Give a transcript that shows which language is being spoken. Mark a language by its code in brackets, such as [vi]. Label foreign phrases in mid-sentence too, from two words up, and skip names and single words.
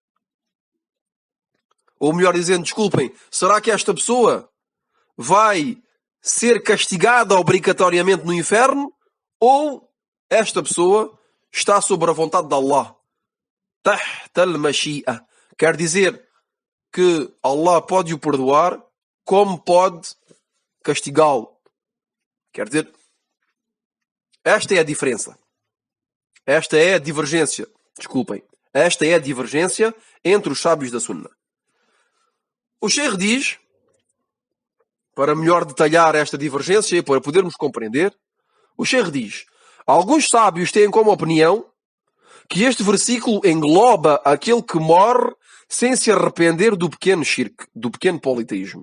[pt] Ou melhor dizendo, desculpem, será que esta pessoa vai ser castigada obrigatoriamente no inferno? Ou esta pessoa está sob a vontade de Allah? [ar] تحت المشيئة. [pt] Quer dizer que Allah pode o perdoar, como pode castigá-lo. Quer dizer, esta é a diferença. Esta é a divergência. Desculpem. Esta é a divergência entre os sábios da Sunna. O Sheikh diz, para melhor detalhar esta divergência e para podermos compreender, o Sheikh diz: alguns sábios têm como opinião que este versículo engloba aquele que morre sem se arrepender do pequeno shirk, do pequeno politeísmo.